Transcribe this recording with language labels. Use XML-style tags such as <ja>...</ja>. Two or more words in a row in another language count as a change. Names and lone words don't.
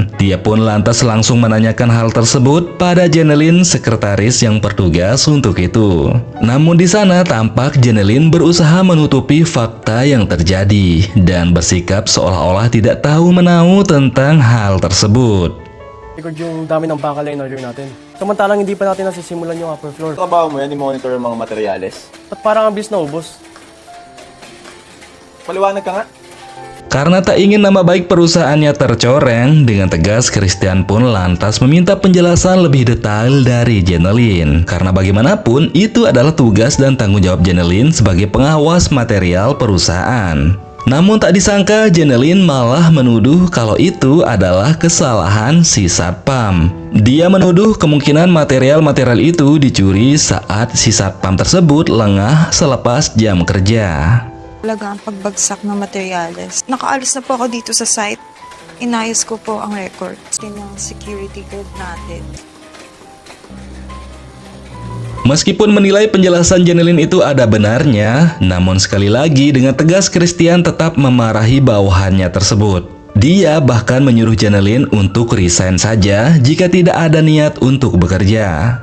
<id>Dia pun lantas langsung menanyakan hal tersebut pada Jeneline, sekretaris yang bertugas untuk itu. Namun di sana tampak Jeneline berusaha menutupi fakta yang terjadi dan bersikap seolah-olah tidak tahu menahu tentang hal tersebut.</id> <tl>Record yung dami ng bakal na in-order natin. Samantalang hindi pa natin nasisimulan yung upper floor. Trabaho mo yan, i-monitor yung mga materyales. At parang ang bilis na ubos. Paliwanag ka nga.</tl> <id>Karena tak ingin nama baik perusahaannya tercoreng, dengan tegas Christian pun lantas meminta penjelasan lebih detail dari Jeneline. Karena bagaimanapun, itu adalah tugas dan tanggung jawab Jeneline sebagai pengawas material perusahaan. Namun tak disangka Jeneline malah menuduh kalau itu adalah kesalahan si satpam. Dia menuduh kemungkinan material-material itu dicuri saat si satpam tersebut lengah selepas jam kerja.</id> <tl>Talaga ang pagbagsak ng materyales. Nakaalis na po ako dito sa site. Inayos ko po ang records ng</tl> <en>security guard</en> <tl>natin.</tl> <id>Meskipun menilai penjelasan Jeneline itu ada benarnya, namun sekali lagi dengan tegas Christian tetap memarahi bawahannya tersebut. Dia bahkan menyuruh Jeneline untuk resign saja jika tidak ada niat untuk bekerja.</id>